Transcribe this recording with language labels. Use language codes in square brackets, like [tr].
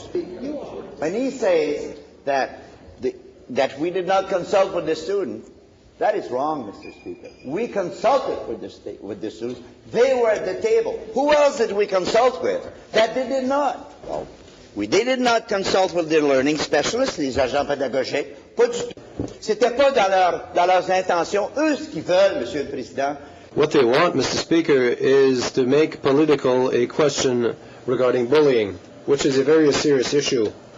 [en] Speaker, when he says that we did not consult with the student, that is wrong, Mr. Speaker. We consulted with the students. They were at the table. Who else did we consult with? That they did not. Well, they did not consult with the learning specialists, [fr] les agents pédagogiques. Pas du tout. C'était pas dans leurs intentions. Eux, ce qu'ils veulent, Monsieur le Président. [en] What they want, Mr. Speaker, is to make political a question regarding bullying, which is a very serious issue.